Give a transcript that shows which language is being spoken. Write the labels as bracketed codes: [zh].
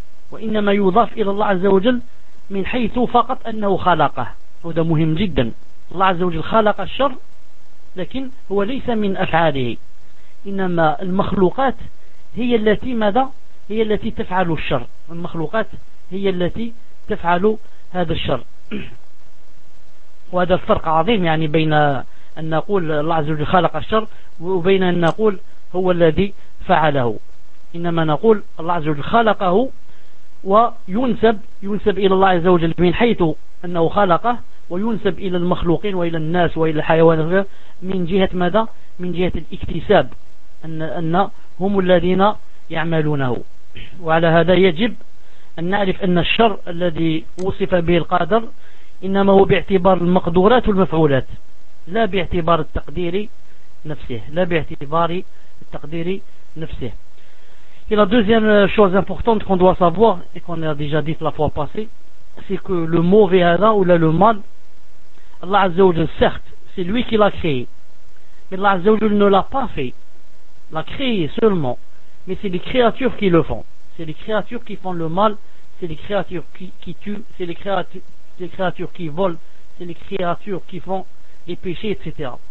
[ar] wa innama yudhaf ila Allah Azza wa Jal min haythu faqat annahu khalaqah huda muhim jiddan Allah Azza wa Jal khalaqa shar لكن هو ليس من أفعاله إنما المخلوقات هي التي ماذا؟ هي التي تفعل الشر المخلوقات هي التي تفعل هذا الشر وهذا الفرق عظيم يعني بين أن نقول الله عز وجل خلق الشر وبين أن نقول هو الذي فعله، إنما نقول الله عز وجل خلقه وينسب إلى الله عز وجل من حيث أنه خلقه، وينسب إلى المخلوقين وإلى الناس وإلى الحيوانات من جهة ماذا؟ من جهة الاكتساب، أن هم الذين يعملونه. وعلى هذا يجب أن نعرف أن الشر الذي وصف به القادر إنما هو باعتبار المقدورات والمفعولات، لا باعتبار التقدير نفسه، لا باعتبار التقدير نفسه. [fr] Et la deuxième chose importante qu'on doit savoir et qu'on a déjà dit la fois passée, c'est que le mauvais hada ou là le mal, Allah Azza wa Jal, certes, c'est lui qui l'a créé, mais Allah Azza wa Jal ne l'a pas fait, l'a créé seulement, mais c'est les créatures qui le font, c'est les créatures qui font le mal, c'est les créatures qui tuent, c'est les créatures qui volent, c'est les créatures qui font les péchés, etc.